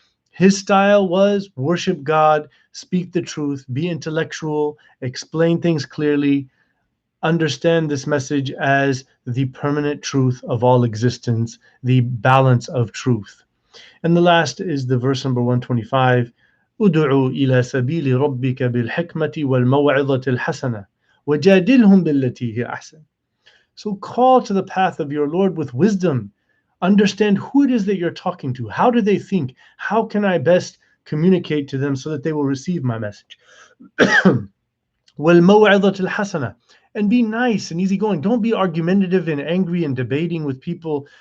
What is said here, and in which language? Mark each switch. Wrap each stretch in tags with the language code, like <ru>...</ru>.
<en>His style was worship God, speak the truth, be intellectual, explain things clearly, understand this message as the permanent truth of all existence, the balance of truth. And the last is the verse number 125.</en> <ar>ادعوا إلى سبيل ربك بالحكمة والموعظة الحسنة وجادلهم بالتي هي أحسن.</ar> <en>So call to the path of your Lord with wisdom. Understand who it is that you're talking to. How do they think? How can I best communicate to them so that they will receive my message?</en> <ar>وَالْمَوْعِظَةِ الْحَسَنَةِ.</ar> <en>And be nice and easygoing. Don't be argumentative and angry and debating with people.</en>